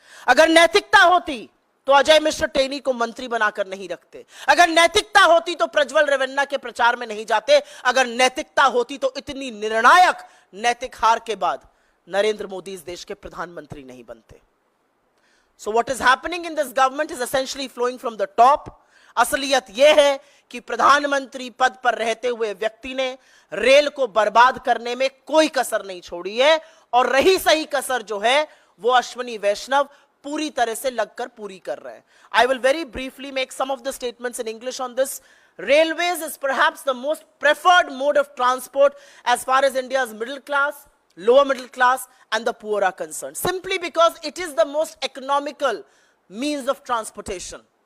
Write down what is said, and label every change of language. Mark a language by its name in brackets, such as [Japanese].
[Hindi] अगर नैतिकता होती तो अजय मिश्र टेनी को मंत्री बनाकर नहीं रखते। अगर नैतिकता होती तो प्रज्वल रेवन्ना के प्रचार में नहीं जाते। अगर नैतिकता होती तो इतनी निर्णायक नैतिक हार के बाद नरेंद्र मोदी इस देश के प्रधानमंत्री नहीं बनते। [English] So what is happening in this government is essentially flowing from the top. [Hindi] असलियत यह है कि प्रधानमंत्री पद पर रहते हुए व्यक्ति ने रेल को बर्बाद करने में कोई कसर नहीं छोड़ी है, और रही सही कसर जो है वो अश्विनी वैष्णव पूरी तरह से लगकर पूरी कर रहे हैं। [English] I will very briefly make some of the statements in English on this. Railways is perhaps the most preferred mode of transport as far as India's middle class, lower middle class and the poor are concerned, simply because it is the most economical means of transportation.